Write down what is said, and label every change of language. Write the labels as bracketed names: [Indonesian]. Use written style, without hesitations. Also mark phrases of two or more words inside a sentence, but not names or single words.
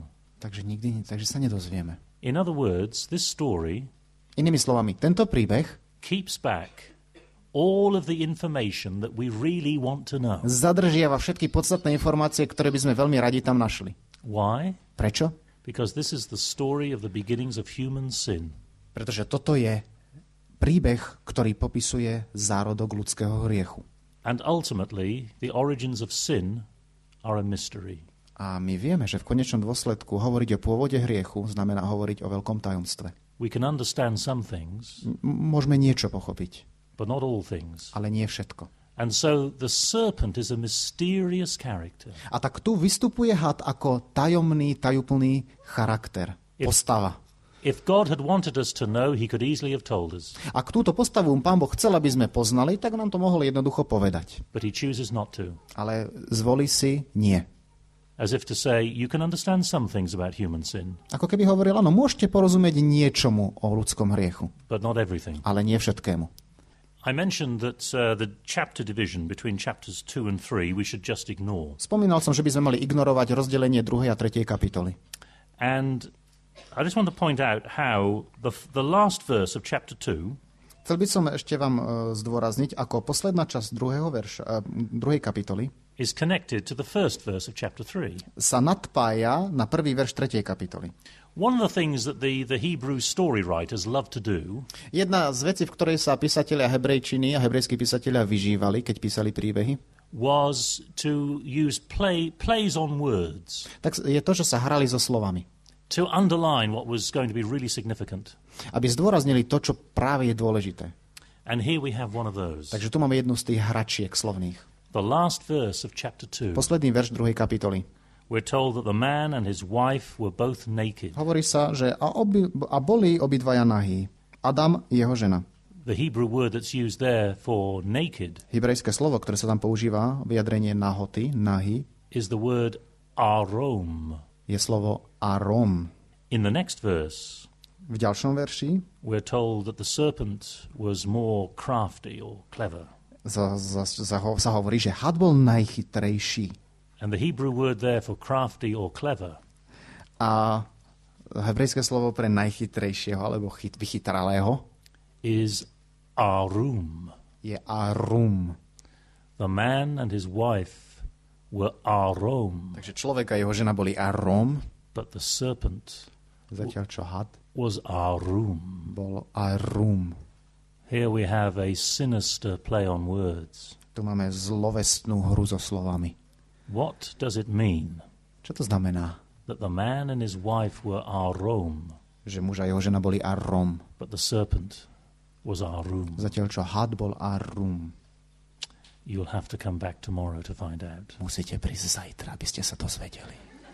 [Slovak] Takže sa nedozvieme. [English] In other words, this story [Slovak] Inými slovami, tento príbeh [English] keeps back all of the information that we really want to know. [Slovak] Zadržiava všetky podstatné informácie, ktoré by sme veľmi radi tam našli. [English] Why? [Slovak] Prečo? [English] Because this is the story of the beginnings of human sin. [Slovak] Pretože toto je príbeh, ktorý popisuje zárodok ľudského hriechu. [English] And ultimately, the origins of sin are a mystery. [Slovak] A my vieme, že v konečnom dôsledku hovoriť o pôvode hriechu znamená hovoriť o veľkom tajomstve. [English] We can understand some things, [Slovak] môžeme niečo pochopiť, [English] but not all things. [Slovak] ale nie všetko. [English] And so the serpent is a mysterious character. [Slovak] A tak tu vystupuje had ako tajomný, tajúplný charakter, postava. [English] If God had wanted us to know, he could easily have told us. [Slovak] Ak túto postavu Pán Boh chcel, aby sme poznali, tak nám to mohol jednoducho povedať. [English] But he chooses not to. [Slovak] Ale zvolí si nie. [English] As if to say, you can understand some things about human sin. [Slovak] Ako keby hovoril, áno, môžete porozumieť niečomu o ľudskom hriechu. [English] But not everything. [Slovak] Ale nie všetkému. [English] I mentioned that the chapter division between chapters 2 and 3 we should just ignore. [Slovak] Spomínal som, že by sme mali ignorovať rozdelenie 2. a 3. kapitoly. [English] And I just want to point out how the last verse of chapter 2 [Slovak] Chcel by som ešte vám zdôrazniť, ako posledná časť 2. kapitoly [English] is connected to the first verse of chapter 3. [Slovak] Sa nadpája na prvý verš 3. kapitoly. [English] One of the things that the Hebrew story writers love to do [Slovak] Jedna z vecí, v ktorej sa písatelia hebrejčiny a hebrejskí písatelia vyžívali, keď písali príbehy, [English] was to use plays on words. [Slovak] Tak je to, že sa hrali so slovami. [English] To underline what was going to be really significant. [Slovak] Aby zdôraznili to, čo práve je dôležité. [English] And here we have one of those. [Slovak] Takže tu máme jednu z tých hračiek slovných. [English] The last verse of chapter 2. [Slovak] Posledný verš 2. kapitoly. [English] We're told that the man and his wife were both naked. [Slovak] Hovorí sa, že boli obidvaja nahí. Adam i jeho žena. [English] The Hebrew word that's used there for naked [Slovak] Hebrejské slovo, ktoré sa tam používa, vyjadrenie nahoty, nahý, [English] is the word arom. [Slovak] je slovo arom. [English] In the next verse, [Slovak] V ďalšom verši [English] we're told that the serpent was more crafty or clever. [Slovak] sa hovorí, že had bol najchytrejší. [English] And the Hebrew word there for crafty or clever [Slovak] A hebrejské slovo pre najchytrejšieho alebo vychytralého [English] is arum. [Slovak] je arum. [English] The man and his wife were arom, [Slovak] Takže človek a jeho žena boli arom, [English] but the serpent [Slovak] zatiaľ čo had [English] was arum. [Slovak] bol arum. [English] Here we have a sinister play on words. [Slovak] Tu máme zlovestnú hru so slovami. [English] What does it mean [Slovak] Čo to znamená? [English] that the man and his wife were arom, [Slovak] Že muž a jeho žena boli arom, [English] but the serpent was arum? [Slovak] zatiaľ čo had bol arum. [English] You'll have to come back tomorrow to find out. [Slovak] Musíte prísť zajtra, aby ste sa to zvedeli.